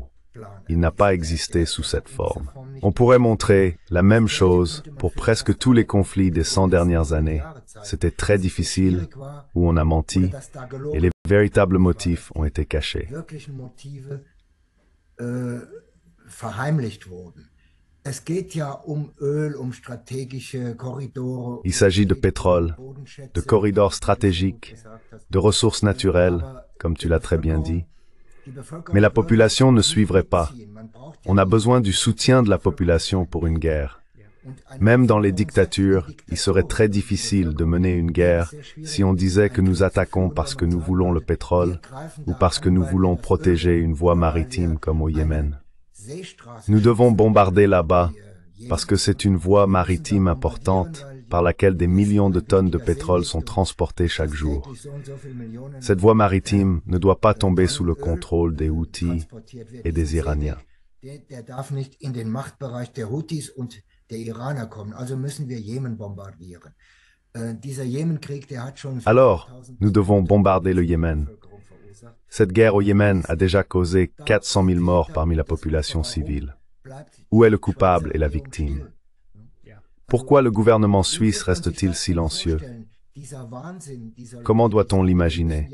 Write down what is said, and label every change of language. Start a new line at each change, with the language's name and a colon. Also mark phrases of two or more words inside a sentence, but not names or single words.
French: Il n'a pas existé sous cette forme. On pourrait montrer la même chose pour presque tous les conflits des 100 dernières années. C'était très difficile, où on a menti, et les véritables motifs ont été cachés.
German: Es geht ja um Öl, um strategische Korridore.
French: Il s'agit de pétrole, de corridors stratégiques, de ressources naturelles, comme tu l'as très bien dit. Mais la population ne suivrait pas. On a besoin du soutien de la population pour une guerre. Même dans les dictatures, il serait très difficile de mener une guerre si on disait que nous attaquons parce que nous voulons le pétrole ou parce que nous voulons protéger une voie maritime comme au Yémen. Nous devons bombarder là-bas parce que c'est une voie maritime importante par laquelle des millions de tonnes de pétrole sont transportées chaque jour. Cette voie maritime ne doit pas tomber sous le contrôle des Houthis et des Iraniens.
German: Der darf nicht in den Machtbereich der Houthis und der Iraner kommen. Also müssen wir Jemen bombardieren. Dieser Jemenkrieg, der hat schon...
French: Alors, nous devons bombarder le Yémen. Cette guerre au Yémen a déjà causé 400 000 morts parmi la population civile. Où est le coupable et la victime? Pourquoi le gouvernement suisse reste-t-il silencieux? Comment doit-on l'imaginer?